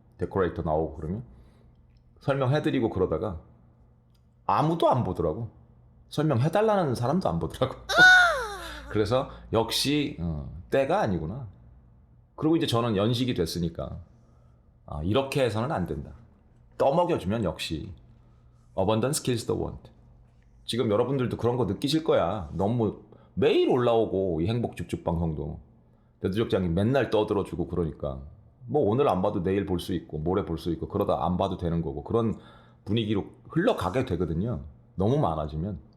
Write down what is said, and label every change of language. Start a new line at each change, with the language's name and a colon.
Korean: 데코레이터 나오고 그러면 설명해드리고 그러다가 아무도 안 보더라고. 설명해달라는 사람도 안 보더라고. 그래서 역시 때가 아니구나. 그리고 이제 저는 연식이 됐으니까, 이렇게 해서는 안 된다. 떠먹여주면 역시
English: abundance kills the want.
Korean: 지금 여러분들도 그런 거 느끼실 거야. 너무 매일 올라오고, 이 행복 쭉쭉 방송도 대두족장이 맨날 떠들어주고 그러니까 뭐 오늘 안 봐도 내일 볼 수 있고, 모레 볼 수 있고, 그러다 안 봐도 되는 거고, 그런 분위기로 흘러가게 되거든요. 너무 많아지면.